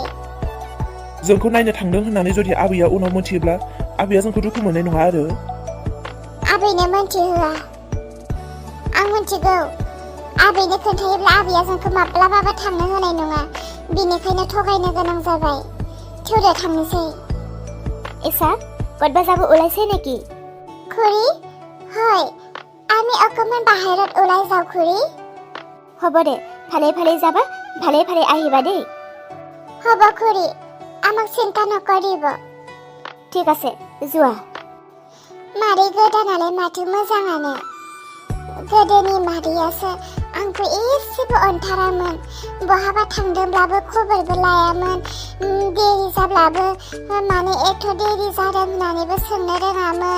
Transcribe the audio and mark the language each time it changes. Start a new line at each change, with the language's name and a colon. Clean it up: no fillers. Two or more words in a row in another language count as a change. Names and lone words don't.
Bodo: जोंखौ नायनो थांदों होननानै जुदि आबैया उनाव मोनथियोब्ला आबैया जोंखौ दुखु मोननाय नङा आरो आबैनो मोनथिहोआ आं मोनथिगौ आबैनो खोन्थायोब्ला आबैया जोंखौ माब्लाबाबो थांनो होनाय नङा बेनिखायनो थगायनो गोनां जाबाय थौदो थांनोसै इसा
Assamese: ক'ৰবাত যাব ওলাইছে নেকি খুৰী হয় আমি অকমান বাহিৰত ওলাই যাওঁ খুৰী হ'ব দে ভালে যাবা ভালে ভালে আহিবা দেই। হ'ব খুৰী, আমাক চিন্তা নকৰিব। ঠিক আছে, যোৱা।
Bodo: मादै गोदानालाय माथो मोजाङानो। गोदोनि मादैयासो आंखौ एसेबो अनथारामोन। बहाबा थांदोंब्लाबो खबरबो लायामोन। देरि जाब्लाबो मानो एथ' देरि जादों होननानैबो सोंनो रोङामोन।